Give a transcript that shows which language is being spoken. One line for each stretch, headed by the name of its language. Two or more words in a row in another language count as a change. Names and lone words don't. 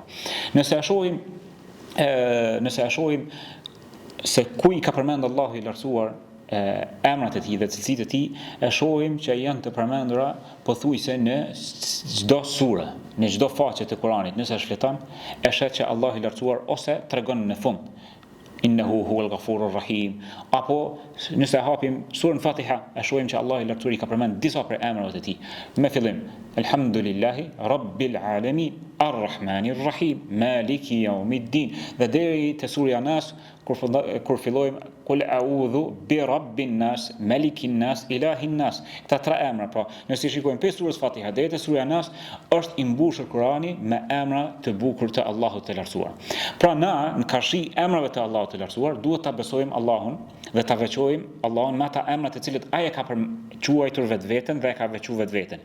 Albanian: Nëse e shohim se ku i ka përmend Allahu i lartësuar emrat e tij dhe cilësitë e tij, e shohim që janë të përmendura pothuajse në çdo sure, në çdo faqe të Kuranit. Nëse e shfleton, e shet që Allahu i lartësuar ose tregon në fund
Arabic: إنه هو الغفور الرحيم,
Albanian: apo nëse hapim surën Fatiha, e shohim që Allahu i lartësuar i ka përmend disa prej emrave të tij. Me fillim,
Arabic: الحمد لله رب العالمين، الرحمن الرحيم، مالك يوم الدين,
Albanian: dhe deri te surja Nas, kur fillojmë
Arabic: قل أعوذ برب الناس، ملك الناس، إله الناس.
Albanian: Këta 3 emra, pra nëse shikojmë pe surës Fatiha deri te surja Nas, është i mbushur Kurani me emra të bukur të Allahut të lartësuar. Pra na, në kashi emrave të Allahut të lartësuar, duhet ta besojmë Allahun dhe ta veçojmë Allahun me ata emra të cilët ai e ka quajtur vetveten dhe e ka veçuar vetveten.